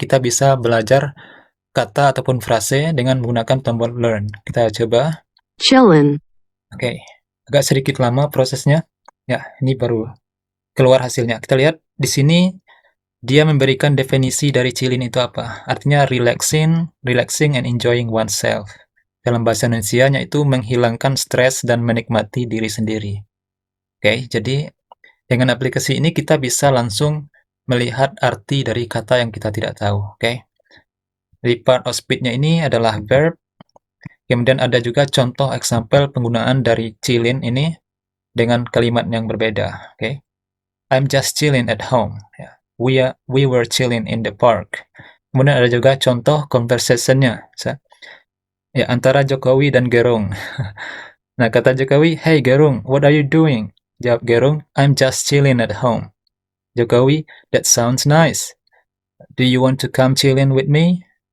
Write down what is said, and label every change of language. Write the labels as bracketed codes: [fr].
[id] Kita bisa belajar kata ataupun frase dengan menggunakan tombol learn. Kita coba. [en] Chillin'. [id] Oke, agak sedikit lama prosesnya. Ya, ini baru keluar hasilnya. Kita lihat di sini dia memberikan definisi dari chillin itu apa. Artinya [en] relaxing and enjoying oneself. [id] Dalam bahasa Indonesia itu menghilangkan stres dan menikmati diri sendiri. Oke, jadi dengan aplikasi ini kita bisa langsung melihat arti dari kata yang kita tidak tahu. Oke. Jadi part of speech-nya ini adalah verb. Kemudian ada juga contoh example penggunaan dari chillin ini dengan kalimat yang berbeda. Oke. [en] I'm just chilling at home. We were chilling in the park. [id] Kemudian ada juga contoh conversation-nya. Ya, antara Jokowi dan Gerung. Nah, kata [en] Jokowi, "Hey Gerung, what are you doing?" [id] Jawab [en] Gerung, "I'm just chilling at home." Jokowi, "That sounds nice. Do you want to come chilling with me?"